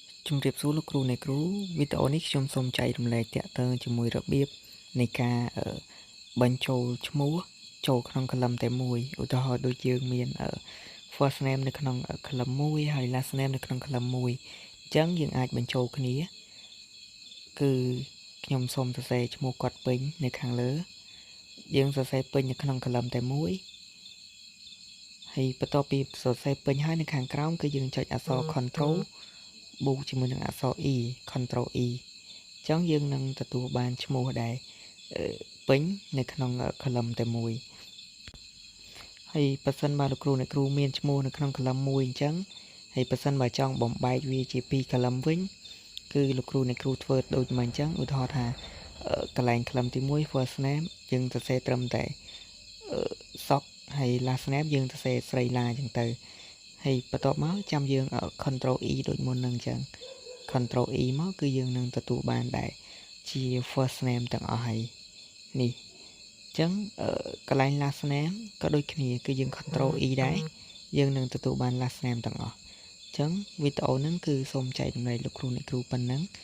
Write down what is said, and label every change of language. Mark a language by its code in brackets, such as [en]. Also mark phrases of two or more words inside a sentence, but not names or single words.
[km] ជំរាបសួរលោកគ្រូអ្នកគ្រូវីដេអូនេះខ្ញុំសូមចែករំលែកទាក់ទងជាមួយរបៀបនៃការបញ្ចូលឈ្មោះចូលក្នុងcolumn តែមួយឧទាហរណ៍ដូចយើងមាន [en] first name [km] នៅក្នុង column មួយហើយ [en] last name [km] នៅក្នុង column មួយអញ្ចឹងយើងអាចបញ្ចូលគ្នាគឺ ខ្ញុំសូមសរសេរឈ្មោះគាត់ពេញនៅខាងលើយើងសរសេរពេញនៅក្នុង column តែមួយហើយបន្ទាប់ពីសរសេរពេញហើយនៅខាងក្រោមគឺយើងចុចអក្សរ control បូកជាមួយនឹងអក្សរ [en] E control E [km] អញ្ចឹងយើងនឹងទទួលបានឈ្មោះដែលពេញនៅក្នុង column តែមួយហើយបើសិនបើលោកគ្រូអ្នកគ្រូមានឈ្មោះនៅក្នុង column មួយអញ្ចឹ ងហើយបើសិនបើចង់បំបែកវាជា2 column វិញគឺលោកគ្រូអ្នកគ្រូធ្វើដូចមកអញ្ចឹងឧទាហរ ណ៍ថាកន្លែង column ទី1 [en] first name [km] យើងសរសេរត្រឹមតែសុកហើយ [en] last name [km] យើងសរសេរស្រីឡាអញ្ចឹងទៅហើយបន្ទាប់មកចាំយើង [en] control E [km] ដូចមុននឹងអញ្ចឹង [en] control E [km] មកគឺយើងនឹងទទួលបានដែរជា [en] first name [km] ទាំងអស់ហើយនេះអញ្ចឹងកន្លែង [en] last name [km] ក៏ដូចគ្នាគឺយើង [en] control E [km] ដែរយើងនឹងទទួលបាន [en] last name [km] ទាំងអស់អញ្ចឹងវីដេអូហ្នឹងគឺសូមចែករំលែកលោកគ្រូអ្នកគ្រូប៉ុណ្ណឹង